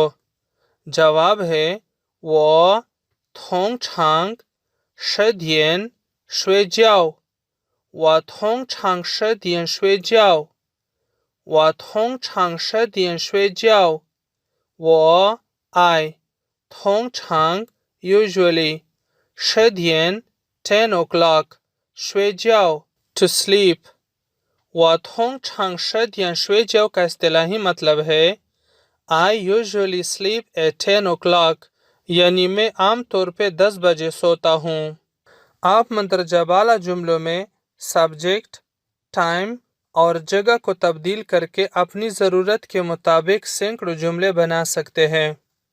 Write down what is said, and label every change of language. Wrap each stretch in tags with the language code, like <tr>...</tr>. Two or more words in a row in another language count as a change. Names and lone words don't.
<ur>جواب ہے وہ</ur> <zh>通常10点睡觉我通常10点睡觉我通常10点睡觉我</zh> <en>I</en> <zh>通常</zh> <en>usually</en> <zh>10点</zh> <en>10 o'clock</en> <zh>睡觉</zh> <en>to sleep</en> <zh>我通常10点睡觉</zh> <ur>کا اصطلاحی مطلب ہے</ur> <en>I usually sleep at 10 o'clock</en> <ur>یعنی میں عام طور پہ 10 بجے سوتا ہوں. آپ مندرجہ والا جملوں میں</ur> <en>subject time</en> <ur>اور جگہ کو تبدیل کر کے اپنی ضرورت کے مطابق سیکڑوں جملے بنا سکتے ہیں.</ur>